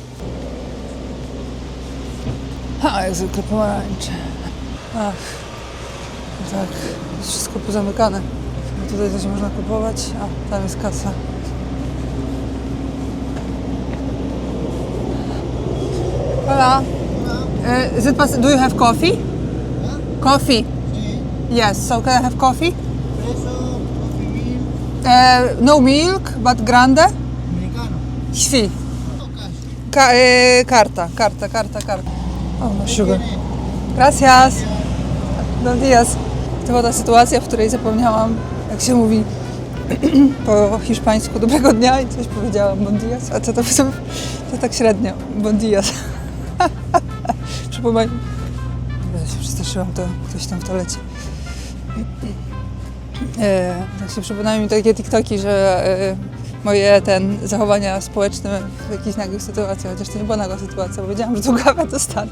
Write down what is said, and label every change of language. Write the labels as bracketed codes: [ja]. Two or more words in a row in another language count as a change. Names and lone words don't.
[pl] Ha, jak zwykle pomarańcze. Ach, no tak, jest wszystko pozamykane. No tutaj coś można kupować, a tam jest kasa. [es] Hola. [en] Is it do you have coffee? Coffee. Yes, so can I have coffee? Espresso, coffee meal, No milk, but grande. americano. [es] Sí. [en] Cash. Carta. Oh, no sugar. Gracias. [es] Buenos días. [pl] To była ta sytuacja, w której zapomniałam, jak się mówi po hiszpańsku dobrego dnia i coś powiedziałam [es] bon dias, [pl] a co to tak średnio, [es] bon dias. [pl] Przypomnę. Ja się przestraszyłam, to ktoś tam w toalecie. Tak się przypominają mi takie TikToki, że moje zachowania społeczne w jakichś nagłych sytuacjach, chociaż to nie była nagła sytuacja, bo wiedziałam, że tu kawę dostanę.